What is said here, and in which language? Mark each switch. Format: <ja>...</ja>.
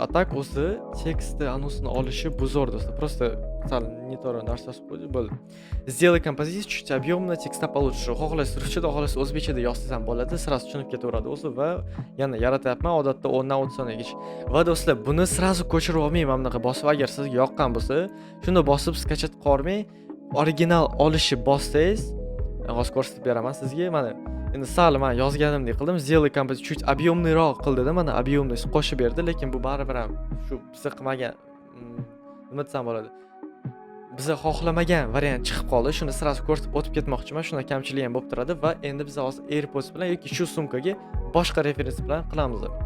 <uz>А так o'zi tekstni anusini olishi bu zo'r do'stlar. Просто sal neto'g'ri narsa yozib qo'ydi, bo'ldi.</uz> <ru>Сделай композицию чуть объемно, текста получше.</ru> <uz>Xohlaysiz ruschada, xohlaysiz o'zbekchada yozsangiz ham bo'ladi. Sразу tushunib ketaveradi o'zi va yana yaratyapman odatda 10 dan 30 soniyagacha. Va do'stlar, buni sразу ko'chirib olmang, mana bunaqa bosib, agar sizga yoqqan bo'lsa, shunda bosib skachat qilib olmang. Original olishi bossangiz, hozir ko'rsatib beraman sizga. Mana endi sal men yozganimdek qildim.</uz> <ru>Сделай композицию чуть объемныйroq</ru> <uz>qil dedim. Mana объемный qo'shib berdi, lekin bu baribir ham shu biz qilmagan nima desam bo'ladi. Biz xohlamagan variant chiqib qoldi. Shuni sразу ko'rsatib o'tib ketmoqchiman. Shunda kamchilik ham bo'lib turadi va endi biz hozir AirPods bilan yoki shu sumkaga boshqa referens bilan qilamiz.</uz>